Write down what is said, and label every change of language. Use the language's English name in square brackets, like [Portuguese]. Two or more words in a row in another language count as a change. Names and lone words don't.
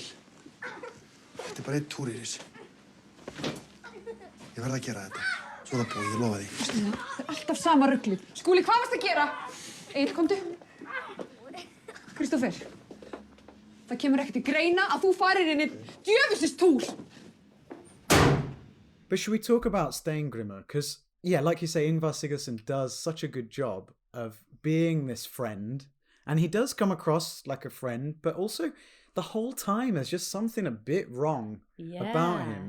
[Icelandic] Þetta bara einn túr, Iris. Ég verð að gera þetta. Svo það búið, ég lofa því. Það alltaf sama ruglið. Skúli, hvað varst að gera? Egill, komdu. Kristoffer. Það kemur ekkert til greina að þú farir inn í djöfusins túr. [English] But should we talk about Steingrimur? Because, yeah, like you say, Ingvar Sigurðsson does such a good job of being this friend. And he does come across like a friend, but also the whole time there's just something a bit wrong about him.